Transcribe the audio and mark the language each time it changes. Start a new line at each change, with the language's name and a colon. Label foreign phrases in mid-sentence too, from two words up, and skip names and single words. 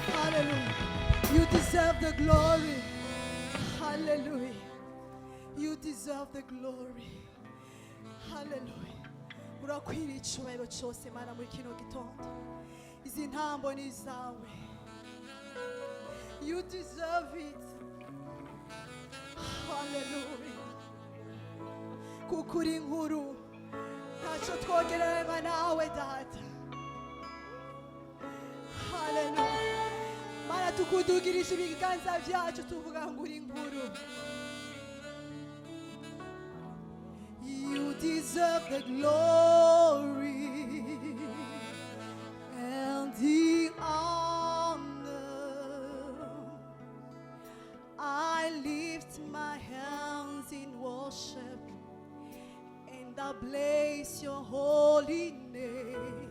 English: Hallelujah. You deserve the glory. Hallelujah. You deserve the glory. Hallelujah.
Kinyarwanda: Urakwiriye icyubahiro cyose Mana muri kino gitondo. Izi ntambo ni izawe.
English: You deserve it. Hallelujah.
Kinyarwanda: Kuko uri inkuru ntacyo twogereranywa nawe data. Hallelujah. Mana tukudugirisha ibiganza byacu tuvuga ngo uri inkuru.
English: You deserve the glory and the honor. I lift my hands in worship and I bless your holy name.